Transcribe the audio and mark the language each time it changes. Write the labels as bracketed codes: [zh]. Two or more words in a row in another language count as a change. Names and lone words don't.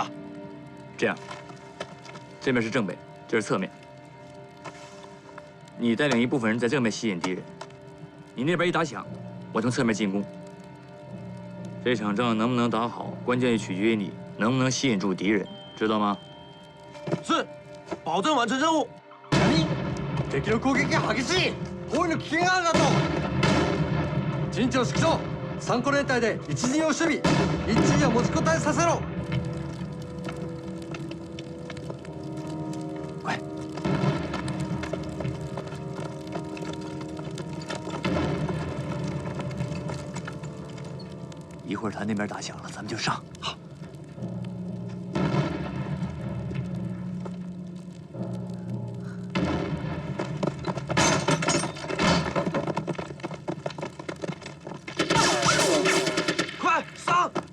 [zh] 这样，这面是正北，这是侧面。你带领一部分人在正面吸引敌人，你那边一打响，我从侧面进攻。这场仗能不能打好，关键取决于你能不能吸引住敌人，知道吗？是，保证完成任务。 [ja] 敵の攻撃が激しい。包囲の危険があるなと。陣長縮小。3個連隊で一陣を守備。一陣を持ちこたえさせろ。 [zh] 快！一会儿他那边打响了，咱们就上。好。快上！